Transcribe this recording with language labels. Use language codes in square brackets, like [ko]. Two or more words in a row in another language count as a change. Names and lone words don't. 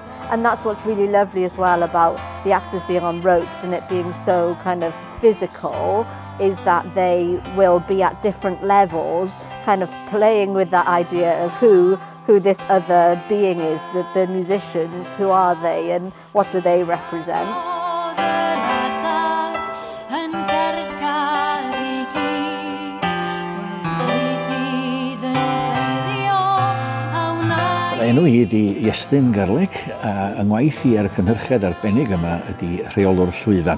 [en] And that's what's really lovely as well about the actors being on ropes and it being so kind of physical, is that they will be at different levels, kind of playing with that idea of who this other being is, the musicians, who are they and what do they represent. [cy] Enw I ydi Iestyn Garlig, a yngwaith I ar y cynhyrchiad arbennig yma ydi rheolwr llwyfan.